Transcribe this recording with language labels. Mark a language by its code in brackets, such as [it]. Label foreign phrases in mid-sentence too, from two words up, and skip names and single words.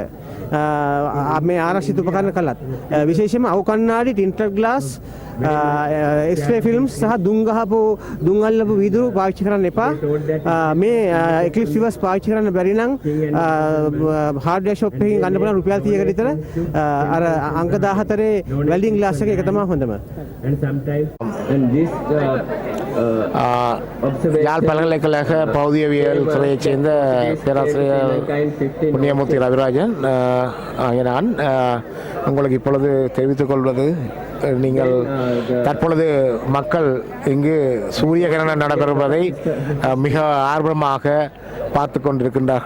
[si] මේ ආරක්ෂිත උපකරණ කළත් විශේෂයෙන්ම අවු කණ්ණාඩි [en] tinted glass x-ray films [si] සහ දුම් අල්ලපු වීදුරු පාවිච්චි කරන්න එපා. මේ [en] eclipse viewers [si] පාවිච්චි කරන්න බැරි නම් [en] hardware shop [si] එකකින් ගන්න පුළුවන් රුපියල් 30කට විතර අර අංක 14 [en] welding glass [si] එක තමයි හොඳම. [ta] யாழ் பல்கலைக்கழக பௌதியவியல் துறையைச் சேர்ந்த பேராசிரியர் புண்ணியமூர்த்தி ரவிராஜன் நான் உங்களுக்கு இப்பொழுது தெரிவித்துக் கொள்வது நீங்கள் தற்பொழுது மக்கள் இங்கு சூரிய கிரணம் நடைபெறுவதை மிக ஆர்வமாக பார்த்து கொண்டிருக்கின்றார்கள்.